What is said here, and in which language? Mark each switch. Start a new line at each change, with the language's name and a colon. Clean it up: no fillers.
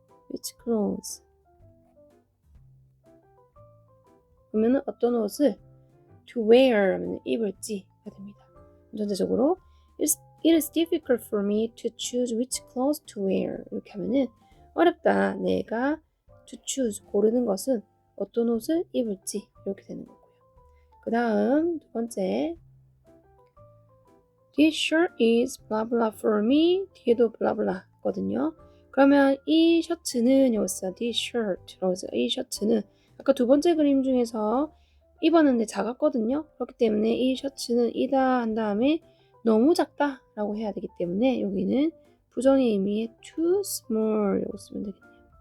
English: which clothes
Korean: 그러면은 어떤 옷을
English: to wear
Korean: 하면 입을지가 됩니다.
English: 전체적으로 It is difficult for me to choose which clothes to wear
Korean: 이렇게 하면은 어렵다 내가
English: to choose
Korean: 고르는 것은 어떤 옷을 입을지 이렇게 되는 거고요. 그 다음 두 번째
English: This shirt is blah blah for me
Korean: 뒤에도
English: blah blah
Korean: 거든요. 그러면 이 셔츠는 여기서
English: this shirt
Korean: 라고 해서 이 셔츠는 아까 두 번째 그림 중에서 입었는데 작았거든요. 그렇기 때문에 이 셔츠는 이다 한 다음에 너무 작다 라고 해야 되기 때문에 여기는 부정의 의미의
English: too small
Korean: 라고 쓰면 되겠네요.